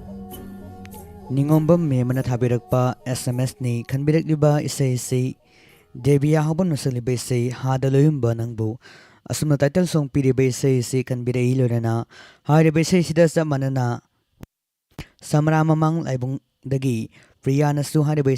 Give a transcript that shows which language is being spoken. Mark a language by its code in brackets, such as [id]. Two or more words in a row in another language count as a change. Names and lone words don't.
[mni] Ningombam me mana thabirakpa SMS ni khanbirakliba isai Debiya habon nusaliba isai hadaloyumba nangbu asumna [en] title song [mni] piriba isai kanbirai lorana hariba isai sida sa manana Samra mamang laibung dagi Priyanasu hariba